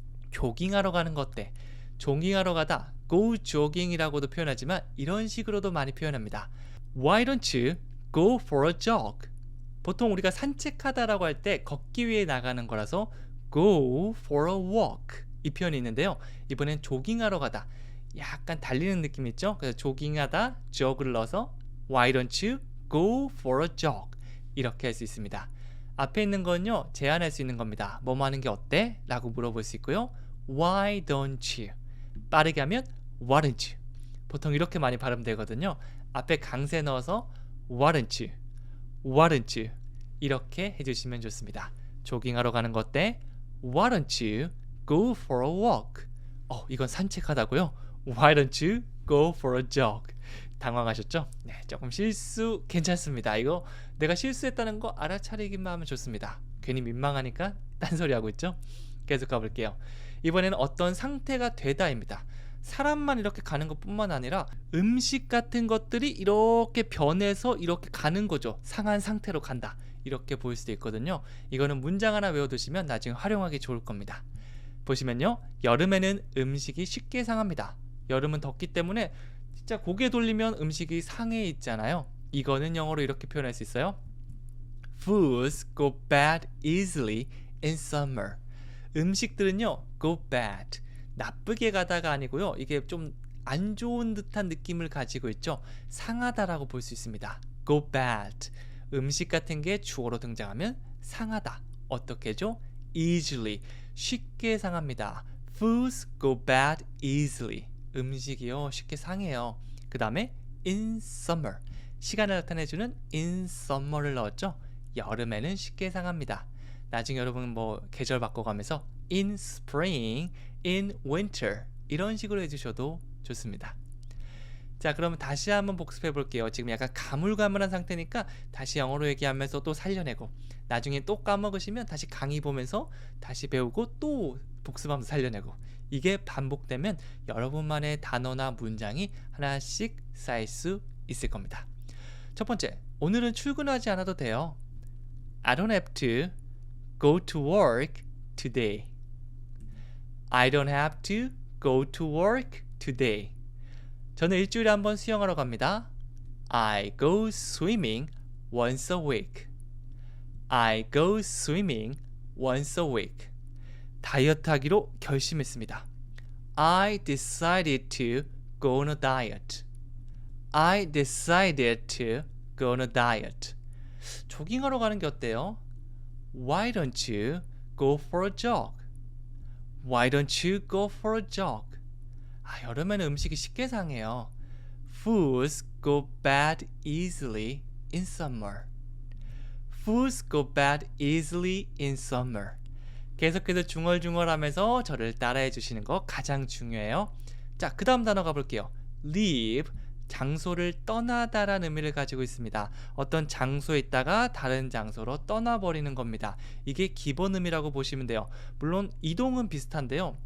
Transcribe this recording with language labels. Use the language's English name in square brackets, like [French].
[Korean] 조깅하러 가는 거 어때? 조깅하러 가다, go jogging이라고도 표현하지만 이런 식으로도 많이 표현합니다. [English] Why don't you go for a jog? [Korean] 보통 우리가 산책하다라고 할 때 걷기 위해 나가는 거라서 go for a walk 이 표현이 있는데요. 이번엔 조깅하러 가다, 약간 달리는 느낌 있죠? 그래서 조깅하다, jog를 넣어서 [English] Why don't you go for a jog? [Korean] 이렇게 할 수 있습니다. 앞에 있는 건요, 제안할 수 있는 겁니다. 뭐뭐 하는 게 어때? 라고 물어볼 수 있고요. [English] Why don't you? [Korean] 빠르게 하면 [English] Why don't you? [Korean] 보통 이렇게 많이 발음되거든요. 앞에 강세 넣어서 [English] Why don't you? Why don't you? [Korean] 이렇게 해주시면 좋습니다. 조깅하러 가는 거 어때? [English] Why don't you go for a walk? [Korean] 이건 산책하다고요? [English] Why don't you go for a jog? [Korean] 당황하셨죠? 네, 조금 실수 괜찮습니다. 이거 내가 실수했다는 거 알아차리기만 하면 좋습니다. 괜히 민망하니까 딴소리 하고 있죠? 계속 가볼게요. 이번에는 어떤 상태가 되다입니다. 사람만 이렇게 가는 것뿐만 아니라 음식 같은 것들이 이렇게 변해서 이렇게 가는 거죠. 상한 상태로 간다. 이렇게 보일 수도 있거든요. 이거는 문장 하나 외워두시면 나중에 활용하기 좋을 겁니다. 보시면요. 여름에는 음식이 쉽게 상합니다. 여름은 덥기 때문에 진짜 고개 돌리면 음식이 상해 있잖아요. 이거는 영어로 이렇게 표현할 수 있어요. [English] Foods go bad easily in summer. [Korean] 음식들은요, go bad. 나쁘게 가다가 아니고요. 이게 좀 안 좋은 듯한 느낌을 가지고 있죠. 상하다라고 볼 수 있습니다. go bad. 음식 같은 게 주어로 등장하면 상하다. 어떻게죠? easily. 쉽게 상합니다. [English] Foods go bad easily. [Korean] 음식이요, 쉽게 상해요. 그 다음에 in summer. 시간을 나타내주는 in summer를 넣었죠. 여름에는 쉽게 상합니다. 나중에 여러분 뭐 계절 바꿔가면서 in spring, in winter 이런 식으로 해주셔도 좋습니다. 자, 그러면 다시 한번 복습해 볼게요. 지금 약간 가물가물한 상태니까 다시 영어로 얘기하면서 또 살려내고 나중에 또 까먹으시면 다시 강의 보면서 다시 배우고 또 복습하면서 살려내고 이게 반복되면 여러분만의 단어나 문장이 하나씩 쌓일 수 있을 겁니다. 첫 번째, 오늘은 출근하지 않아도 돼요. [English] I don't have to go to work today. I don't have to go to work today. [Korean] 저는 일주일에 한 번 수영하러 갑니다. [English] I go swimming once a week. I go swimming once a week. [Korean] 다이어트 하기로 결심했습니다. [English] I decided to go on a diet. I decided to go on a diet. [Korean] 조깅하러 가는 게 어때요? [English] Why don't you go for a jog? Why don't you go for a jog? [Korean] 여름에는 음식이 쉽게 상해요. [English] Foods go bad easily in summer. Foods go bad easily in summer. [Korean] 계속해서 중얼중얼하면서 저를 따라해 주시는 거 가장 중요해요. 자, 그 다음 단어 가볼게요. leave, 장소를 떠나다라는 의미를 가지고 있습니다. 어떤 장소에 있다가 다른 장소로 떠나버리는 겁니다. 이게 기본 의미라고 보시면 돼요. 물론 이동은 비슷한데요.